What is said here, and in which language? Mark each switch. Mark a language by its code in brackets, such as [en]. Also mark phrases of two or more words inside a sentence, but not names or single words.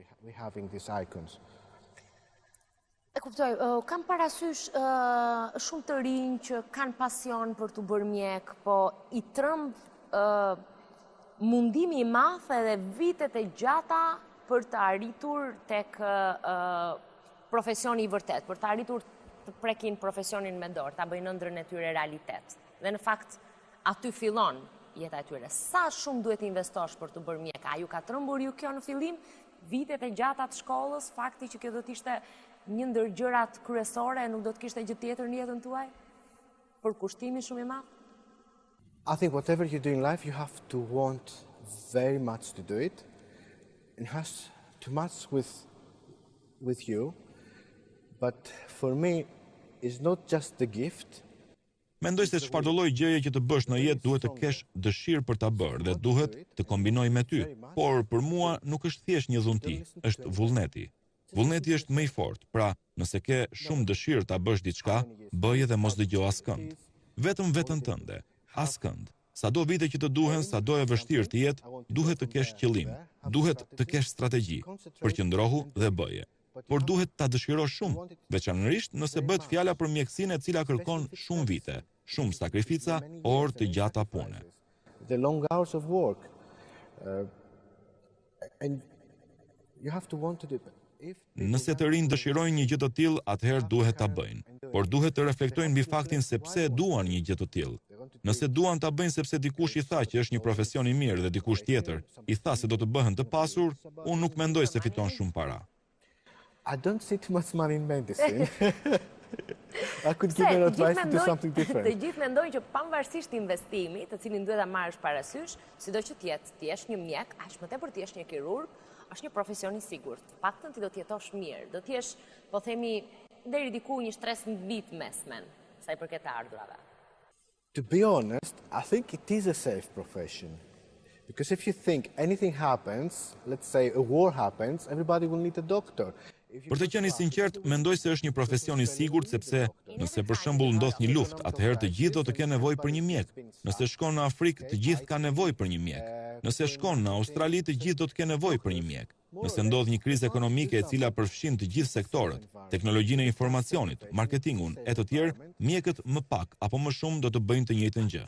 [sq] E kuptoj, kam parasysh shumë të rinj që kanë pasion për të bërë mjek, po i trëmb mundimi i madh edhe vitet e gjata për të arritur tek profesioni i vërtet, për të arritur të prekin profesionin me dorë, ta bëjnë ëndrrën e tyre realitet. Dhe në fakt, aty fillon jeta e tyre. Sa shumë duhet investosh për të bërë mjek? A ju ka trembur ju kjo në fillim? Vitet e gjata të shkollës, fakti që kjo do të ishte një ndër gjërat kryesore, nuk do të kishte gjë tjetër në jetën tuaj? Për kushtimin shumë i madh? [en] I think whatever you do in life, you have to want very much to do it. It has to match with you. But for me, it's not just the gift. [sq] Mendoj se çfarëdo lloj gjëje që të bësh në jetë duhet të kesh dëshirë për ta bërë dhe duhet të kombinoj me ty. Por për mua nuk është thjesht një dhunti, është vullneti. Vullneti është më i fortë. Pra, nëse ke shumë dëshirë ta bësh diçka, bëje dhe mos dëgjo askënd. Vetëm veten tënde, askënd. Sado vite që të duhen, sado e vështirë të jetë, duhet të kesh qëllim, duhet të kesh strategji, përqendrohu dhe bëje. Por duhet ta dëshirosh shumë, veçanërisht nëse bëhet fjala për mjekësinë e cila kërkon shumë vite, shumë sakrifica, orë të gjata pune. [en] The long hours of work. And you have to want to do it. [sq] Nëse të rinj dëshirojnë një gjë të tillë, atëherë duhet ta bëjnë, por duhet të reflektojnë mbi faktin se pse duan një gjë të tillë. Nëse duan ta bëjnë sepse dikush i tha që është një profesion i mirë dhe dikush tjetër i tha se do të bëhen të pasur, unë nuk mendoj se fiton shumë para. [en] I don't see too much money in medicine. I could give her advice to do something different. [sq] Të gjithë mendojnë që pavarësisht investimit, të cilin duhet ta marrësh parasysh, sido që ti jesh një mjek, aq më tepër ti jesh një kirurg, është një profesion i sigurt. Paktën ti do të jetosh mirë, do të jesh, po themi, deri diku një 13 vit mesmen, sa i përket të ardhurave. [en] To be honest, I think it is a safe profession. Because if you think anything happens, let's say a war happens, everybody will need a doctor. [sq] Për të qenë i sinqert, mendoj se është një profesion i sigurt sepse nëse për shembull ndodh një luftë, atëherë të gjithë do të kenë nevojë për një mjek. Nëse shkon në Afrikë, të gjithë kanë nevojë për një mjek. Nëse shkon në Australi, të gjithë do të kenë nevojë për një mjek. Nëse ndodh një krizë ekonomike e cila përfshin të gjithë sektorët, teknologjinë e informacionit, marketingun e të tjerë, mjekët më pak apo më shumë do të bëjnë të njëjtën gjë.